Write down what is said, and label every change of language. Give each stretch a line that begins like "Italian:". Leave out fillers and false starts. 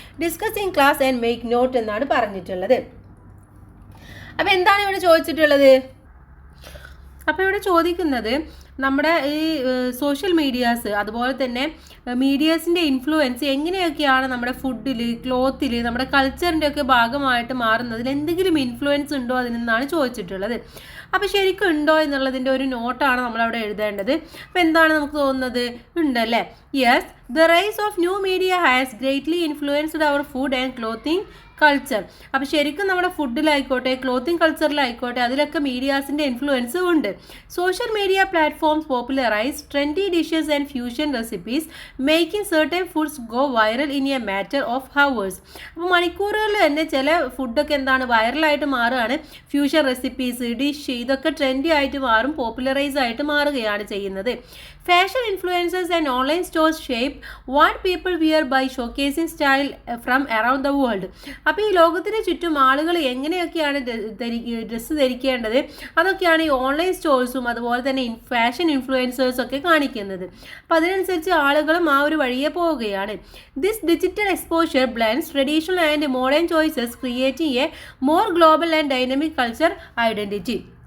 English: Discuss in class and make note
Malayalam: എന്നാണ് പറഞ്ഞിട്ടുള്ളത്. അപ്പോൾ എന്താണ് ഇവിടെ ചോദിച്ചിട്ടുള്ളത്? അപ്പോൾ ഇവിടെ ചോദിക്കുന്നത് നമ്മുടെ ഈ സോഷ്യൽ മീഡിയാസ്, അതുപോലെ തന്നെ മീഡിയാസിൻ്റെ ഇൻഫ്ലുവൻസ് എങ്ങനെയൊക്കെയാണ് നമ്മുടെ ഫുഡിൽ, ക്ലോത്തിൽ, നമ്മുടെ കൾച്ചറിൻ്റെ ഒക്കെ ഭാഗമായിട്ട് മാറുന്നതിൽ എന്തെങ്കിലും ഇൻഫ്ലുവൻസ് ഉണ്ടോ അതിനെന്നാണ് ചോദിച്ചിട്ടുള്ളത്. അപ്പോൾ ശരിക്കും ഉണ്ടോ എന്നുള്ളതിൻ്റെ ഒരു നോട്ടാണ് നമ്മളവിടെ എഴുതേണ്ടത്. അപ്പോൾ എന്താണ് നമുക്ക് തോന്നുന്നത്? ഉണ്ടല്ലേ.
English: Yes, the rise of new media has greatly influenced our food and clothing culture.
Malayalam: അപ്പോൾ ശരിക്കും നമ്മുടെ ഫുഡിലായിക്കോട്ടെ, ക്ലോത്തിങ് കൾച്ചറിലായിക്കോട്ടെ, അതിലൊക്കെ മീഡിയാസിൻ്റെ ഇൻഫ്ലുവൻസ് ഉണ്ട്.
English: Social media platforms popularise trendy dishes and fusion recipes, making certain foods go viral in a matter of hours.
Malayalam: അപ്പോൾ മണിക്കൂറുകളിൽ തന്നെ ചില ഫുഡൊക്കെ എന്താണ് വൈറലായിട്ട് മാറുകയാണ്. ഫ്യൂഷൻ റെസിപ്പീസ്, ഡിഷ്, ഇതൊക്കെ ട്രെൻഡി ആയിട്ട് മാറും, പോപ്പുലറൈസ് ആയിട്ട് മാറുകയാണ് ചെയ്യുന്നത്.
English: Fashion influencers and online stores shape what people wear by showcasing style from around the world.
Malayalam: അപ്പോൾ ഈ ലോകത്തിന് ചുറ്റും ആളുകൾ എങ്ങനെയൊക്കെയാണ് ഡ്രസ്സ് ധരിക്കേണ്ടത് അതൊക്കെയാണ് ഈ ഓൺലൈൻ സ്റ്റോഴ്സും അതുപോലെ തന്നെ ഫാഷൻ ഇൻഫ്ലുവൻസേഴ്സും ഒക്കെ കാണിക്കുന്നത്. അപ്പോൾ അതിനനുസരിച്ച് ആളുകളും ആ ഒരു വഴിയെ പോവുകയാണ്.
English: This digital exposure blends traditional and modern choices, creating a more global and dynamic culture identity.